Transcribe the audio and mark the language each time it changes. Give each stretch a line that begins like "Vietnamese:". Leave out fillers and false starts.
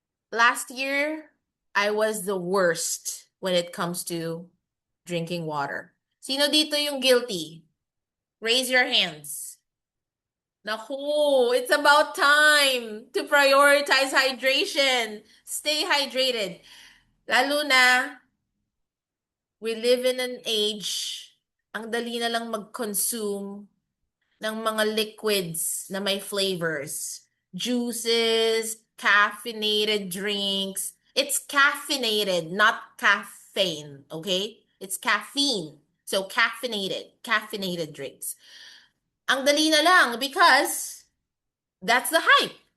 English: Last year, I was the worst when it comes to drinking water.
Filipino: Sino dito yung guilty?
English: Raise your hands. Naku, it's about time to prioritize hydration. Stay hydrated.
Filipino: Lalo na,
English: we live in an age,
Filipino: ang dali na lang mag-consume ng mga liquids na may flavors.
English: Juices, caffeinated drinks. It's caffeinated, not caffeine, okay? It's caffeine. So caffeinated drinks.
Filipino: Ang dali na lang
English: because that's the hype.